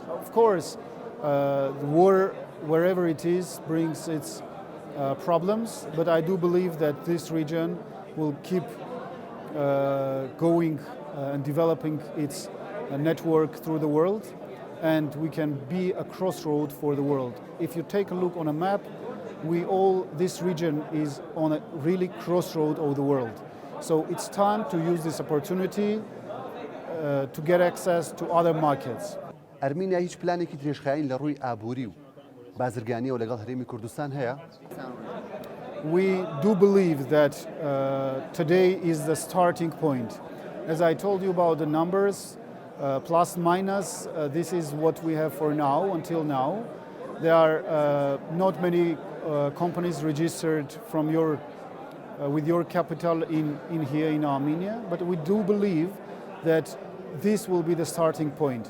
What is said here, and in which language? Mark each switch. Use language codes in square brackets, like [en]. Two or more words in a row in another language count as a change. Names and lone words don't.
[en] Of course, the war, wherever it is, brings its problems, but I do believe that this region will keep going and developing its network through the world, and we can be a crossroad for the world. If you take a look on a map, this region is on a really crossroad of the world. So it's time to use this opportunity to get access to other markets. [ckb] ئەرمینیا هیچ پلانێکی درێژخایین لە ڕووی ئابووری و بازرگانیەوە لەگەڵ هەرێمی کوردستان هەیە؟ [en] We do believe that today is the starting point. As I told you about the numbers, plus minus, this is what we have for now, until now. There are not many companies registered from with your capital in here in Armenia, but we do believe that this will be the starting point.